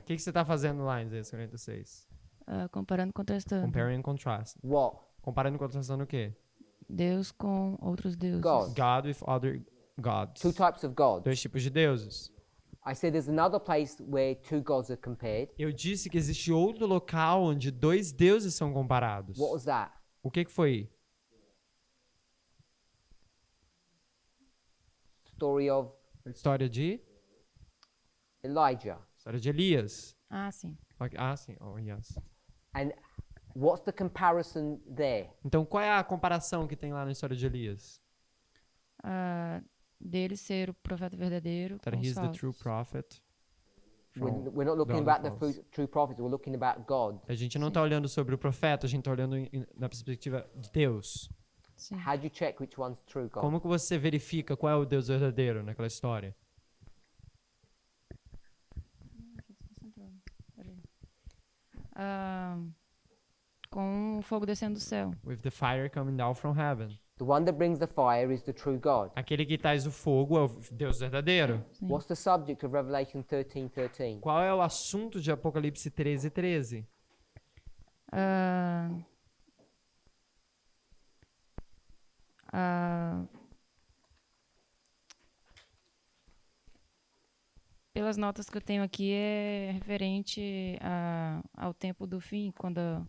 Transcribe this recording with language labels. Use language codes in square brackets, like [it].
[pt] O que você está fazendo lá em Isaías 46? Comparando e contrastando. [en] Comparing and contrast. What? [pt] Comparando e contrastando o quê? Deus com outros deuses. [en] God. God with other gods. Two types of gods. [pt] Dois tipos de deuses. [en] I said there's another place where two gods are compared. [pt] Eu disse que existe outro local onde dois deuses são comparados. [en] What was that? [pt] O que foi? [en] Story of [pt] A história de [en] Elijah. [pt] História de Elias. Ah, sim. Ok, ah, sim. [en] Oh, yes. And what's the comparison there? [pt] Então, qual é a comparação que tem lá na história de Elias? Ah, dele ser o profeta verdadeiro [en] That [pt] com os [en] he's the true [pt] falsos. [en] prophet. We're not looking the about the false. true prophets, we're looking about God. [pt] A gente não está olhando sobre o profeta, a gente está olhando na perspectiva de Deus. Sim. [en] How do you check which one's true God? [pt] Como que você verifica qual é o Deus verdadeiro naquela história? Ah, com o fogo descendo do céu. [en] With the fire coming down from heaven. The one that brings the fire is the true God. [pt] Aquele que traz o fogo é o Deus verdadeiro. Sim. [en] What's the subject of Revelation 13:13? [pt] Qual é o assunto de Apocalipse 13:13? Ah, ah, pelas notas que eu tenho aqui, é referente ao tempo do fim, quando